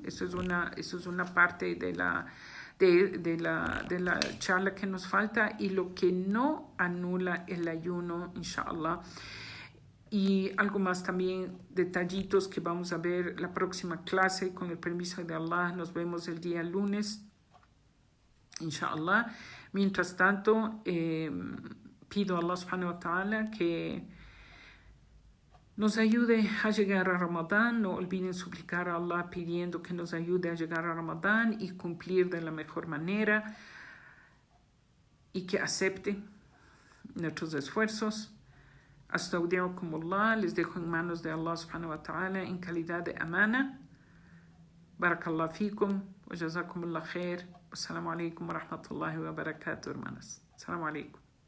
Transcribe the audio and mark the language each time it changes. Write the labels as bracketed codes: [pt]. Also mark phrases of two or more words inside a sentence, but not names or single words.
[es] Eso es una parte de la charla que nos falta, y lo que no anula el ayuno, inshallah. Y algo más también, detallitos que vamos a ver la próxima clase, con el permiso de Allah. Nos vemos el día lunes, inshallah. Mientras tanto, pido a Allah [ar] سبحانه وتعالى [es] que nos ayude a llegar a Ramadán. No olviden suplicar a Allah pidiendo que nos ayude a llegar a Ramadán y cumplir de la mejor manera, y que acepte nuestros esfuerzos. Astaudiakumullah, les dejo en manos de Allah [ar] سبحانه وتعالى [es] en calidad de amana. [ar] بارك الله فيكم. وجزاكم الله خير. السلام عليكم ورحمة الله وبركاته, hermanas. السلام عليكم.